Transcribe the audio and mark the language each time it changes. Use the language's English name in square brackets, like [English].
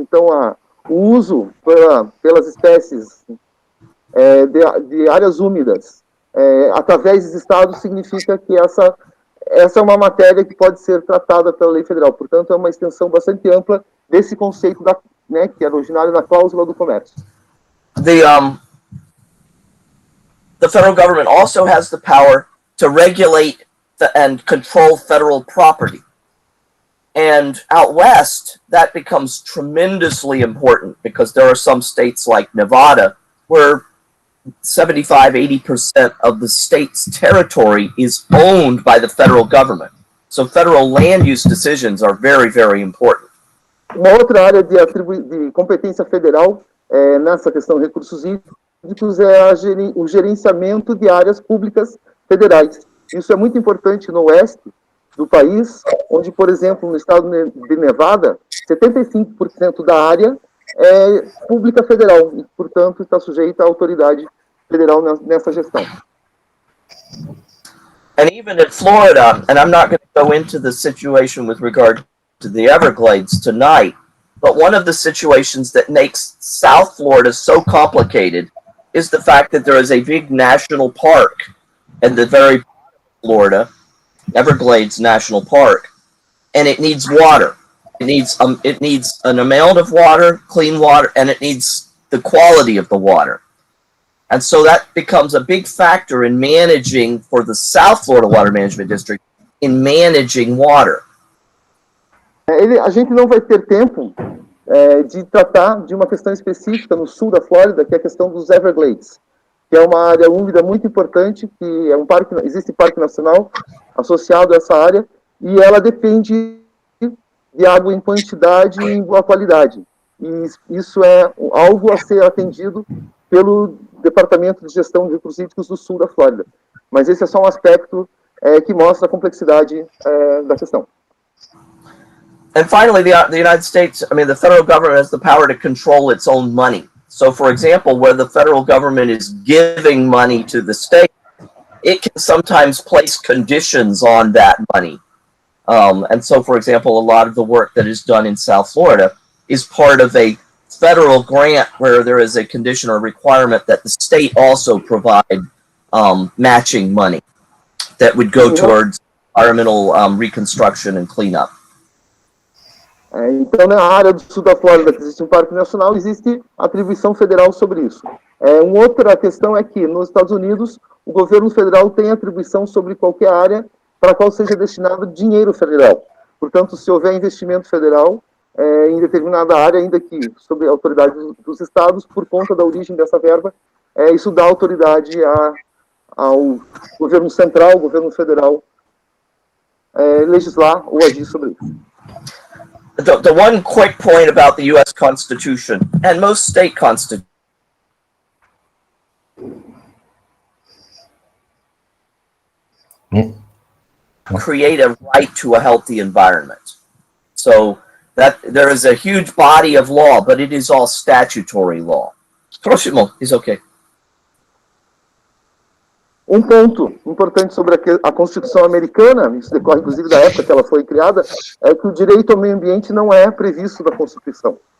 [Portuguese] Então, o uso pelas espécies de áreas úmidas através dos estados significa que essa é uma matéria que pode ser tratada pela lei federal. Portanto, é uma extensão bastante ampla desse conceito que era originário da cláusula do comércio. [English] The federal government also has the power to regulate and control federal property. And out west, that becomes tremendously important because there are some states like Nevada where 75–80% of the state's territory is owned by the federal government. So federal land use decisions are very, very important. [Portuguese] Uma outra área de competência federal nessa questão de recursos hídricos é o gerenciamento de áreas públicas federais. Isso é muito importante no oeste do país, onde, por exemplo, no estado de Nevada, 75% da área é pública federal e, portanto, está sujeita à autoridade federal nessa gestão. [English] And even in Florida, and I'm not going to go into the situation with regard to the Everglades tonight, but one of the situations that makes South Florida so complicated is the fact that there is a big national park in the very Florida, Everglades National Park, and it needs water. It needs an amount of water, clean water, and it needs the quality of the water. And so that becomes a big factor in managing for the South Florida Water Management District in managing water. [Portuguese] A gente não vai ter tempo de tratar de uma questão específica no sul da Flórida, que é a questão dos Everglades, que é uma área úmida muito importante, que é existe parque nacional associado a essa área, e ela depende de água em quantidade e em boa qualidade. E isso é algo a ser atendido pelo Departamento de Gestão de Recursos Hídricos do sul da Flórida. Mas esse é só um aspecto que mostra a complexidade da questão. [English] And finally, the United States, the federal government has the power to control its own money. So, for example, where the federal government is giving money to the state, it can sometimes place conditions on that money. And so, for example, a lot of the work that is done in South Florida is part of a federal grant where there is a condition or requirement that the state also provide matching money that would go towards environmental reconstruction and cleanup. [Portuguese] Então, na área do sul da Flórida, que existe um parque nacional, existe atribuição federal sobre isso. Uma outra questão é que, nos Estados Unidos, o governo federal tem atribuição sobre qualquer área para a qual seja destinado dinheiro federal. Portanto, se houver investimento federal em determinada área, ainda que sob a autoridade dos estados, por conta da origem dessa verba, isso dá autoridade ao governo central, ao governo federal, legislar ou agir sobre isso. [English] The one quick point about the U.S. Constitution and most state constitutions create a right to a healthy environment. So that there is a huge body of law, but it is all statutory law. [Portuguese] Próximo, [English] is okay. [Portuguese] Um ponto importante sobre a Constituição americana, isso decorre inclusive da época que ela foi criada, é que o direito ao meio ambiente não é previsto na Constituição.